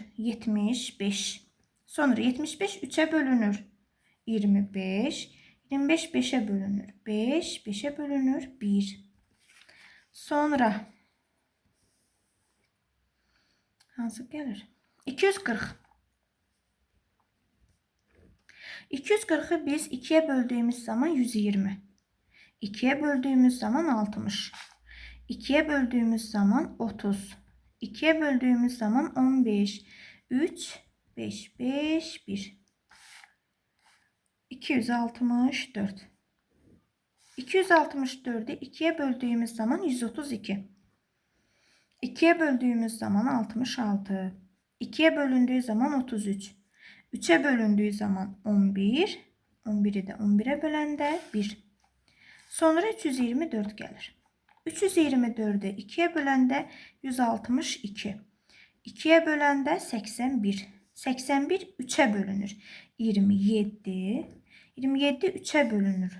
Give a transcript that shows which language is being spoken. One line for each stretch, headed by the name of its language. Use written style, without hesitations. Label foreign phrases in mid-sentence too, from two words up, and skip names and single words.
Turkish: 75. Sonra 75 3'e bölünür. 25. 25 5'e bölünür. 5. 5'e bölünür. 1.
Azerbaijani: Sonra hansı gəlir? 240.
Turkish: 240'ı biz 2'ye böldüğümüz zaman 120. 2'ye böldüğümüz zaman 60. 2'ye böldüğümüz zaman 30. 2'ye böldüğümüz zaman 15. 3 5 5 1. 264. 264'ü 2'ye böldüğümüz zaman 132. 2'ye böldüğümüz zaman 66. 2'ye bölündüğü zaman 33. 3'e bölündüğü zaman 11.
Azerbaijani: 11'i de 11'e böləndə 1. Sonra 324 gəlir. 324'ü 2'ye böləndə 162. 2'ye böləndə 81. 81 3'e bölünür. 27. 27 3'e bölünür.